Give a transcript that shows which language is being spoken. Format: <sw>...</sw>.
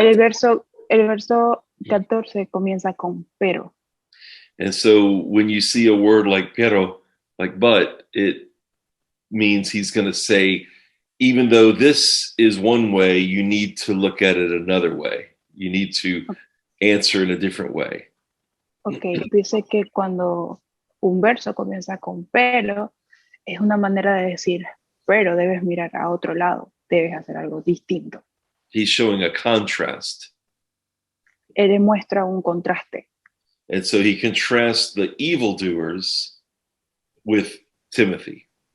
<es>El verso 14 comienza con pero.</es> <en>And so when you see a word like pero, like but, it means he's going to say, even though this is one way, you need to look at it another way. You need to answer in a different way.</en> <es>Ok, dice que cuando un verso comienza con pero, es una manera de decir, pero debes mirar a otro lado, debes hacer algo distinto.</es> <en>He's showing a contrast.</en> <es>Él demuestra un contraste.</es> <en>And so he contrasts the evildoers with Timothy.</en>